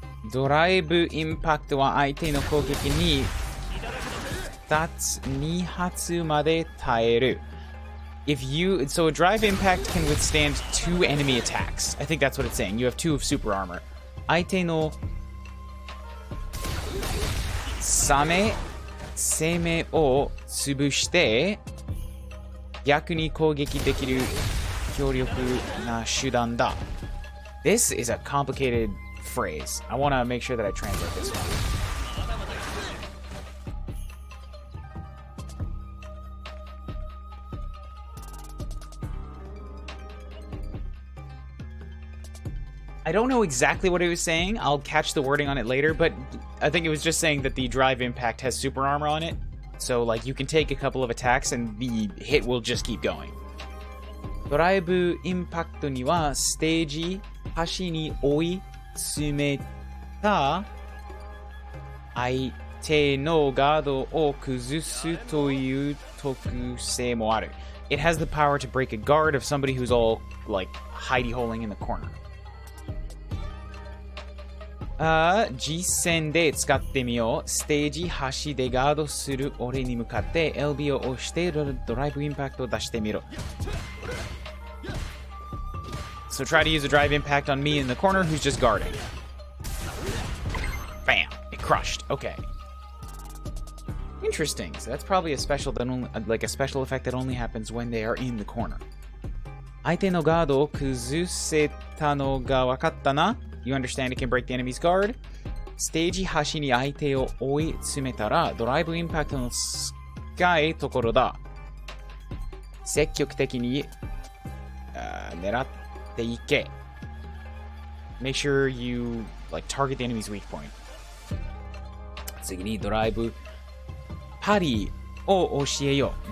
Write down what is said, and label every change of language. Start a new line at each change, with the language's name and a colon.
Japanese: ドライブインパクトは相手の攻撃に 2発まで耐える.
English: So a drive impact can withstand 2 enemy attacks. I think that's what it's saying. You have 2 of super armor.
Japanese: 相手の攻めを潰して逆に攻撃できる強力な手段だ.
English: This is a complicated phrase. I want to make sure that I translate this one. I don't know exactly what it was saying. I'll catch the wording on it later, but I think it was just saying that the drive impact has super armor on it. So, like, you can take a couple of attacks and the hit will just keep going.
Japanese: ドライブインパクトにはステージ端に追い詰めた相手のガードを崩すという特性もある.
English: It has the power to break a guard of somebody who's all, like, hidey-holing in the corner.
Japanese: 実戦で使ってみよう。ステージ端でガードする俺に向かって LB を押してドライブインパクトを出してみろ。
English: So try to use a drive impact on me in the corner who's just guarding. Bam! It crushed. Okay. Interesting. So that's probably a special that only, like a special effect that only happens when they are in the corner.
Japanese: 相手のガードを崩せたのが分かったな。
English: You understand it can break the enemy's guard.
Japanese: ステージ端に相手を追い詰めたらドライブインパクトの深いところだ。積極的に狙っていけ。
English: Make sure you like target the enemy's weak point.
Japanese: 次にドライブパリを教えよう。